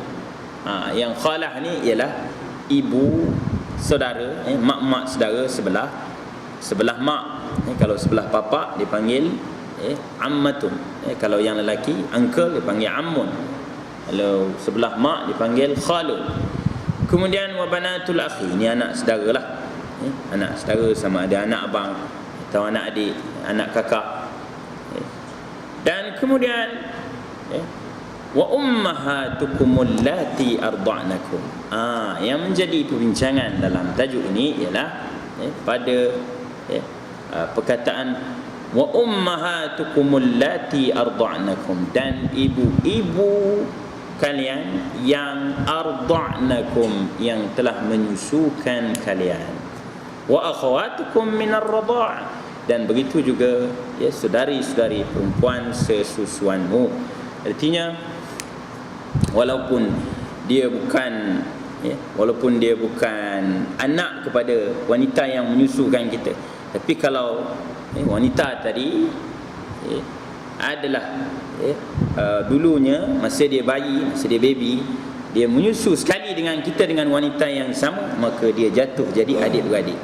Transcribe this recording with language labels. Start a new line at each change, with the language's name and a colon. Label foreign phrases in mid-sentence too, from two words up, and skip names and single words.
Malay: Yang khalah ni ialah ibu saudara, mak saudara sebelah mak. Kalau sebelah bapa dipanggil ammatun. Kalau yang lelaki uncle dipanggil ammun. Kalau sebelah mak dipanggil khalun. Kemudian
Arabic: وبنات الأخ,
Malay: ni anak saudara lah. Anak saudara sama ada anak abang atau anak adik, anak kakak.
Arabic: Dan kemudian وأمهاتكم اللاتي أرضعنكم.
Malay: Yang menjadi perbincangan dalam tajuk ini ialah pada perkataan
Arabic: وأمهاتكم اللاتي أرضعنكم,
Malay: dan ibu-ibu kalian yang arda'nakum, yang telah menyusukan kalian,
Arabic: وأخواتكم من الرضاعة',
Malay: dan begitu juga ya saudari-saudari perempuan sesusuanmu. Artinya walaupun dia bukan anak kepada wanita yang menyusukan kita, tapi kalau wanita tadi adalah dulunya masa dia bayi, masa dia baby, dia menyusu sekali dengan kita dengan wanita yang sama, maka dia jatuh jadi adik-beradik.